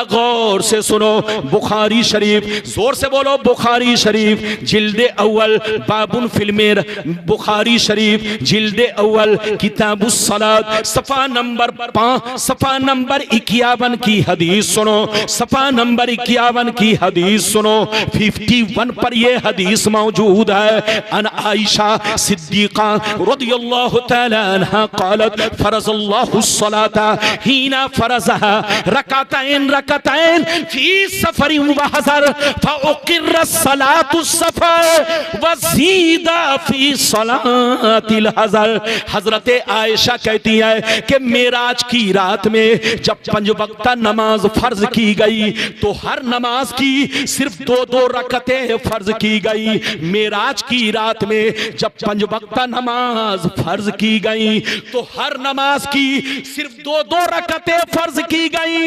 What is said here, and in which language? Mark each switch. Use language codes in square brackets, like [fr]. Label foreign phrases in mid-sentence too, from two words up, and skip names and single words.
[hi] गौर से सुनो, बुखारी शरीफ, जोर से बोलो बुखारी शरीफ, जिल्दे अव्वल बाबुन फिल्मेर, बुखारी शरीफ जिल्दे अव्वल [ar] كتاب الصلاة, [hi] सफा नंबर 51 की हदीस सुनो। सफा नंबर 51 की हदीस सुनो। 51 पर यह हदीस मौजूद है। [ar] عن عائشة الصديقة رضي الله تعالى عنها قالت فرض الله الصلاة حين فرضها ركعتين ركعتين في سفر وحضر فأقرت صلاة السفر وزيد في صلاة الحضر. [hi] हजरत आयशा कहती है कि मेराज की रात में जब 5 वक्ता नमाज फर्ज की गई तो हर नमाज की सिर्फ 2-2 रकतें फर्ज की गई। मेराज की रात में जब 5 वक्ता नमाज फर्ज की गई तो हर नमाज की सिर्फ 2-2 रकतें फर्ज की गई।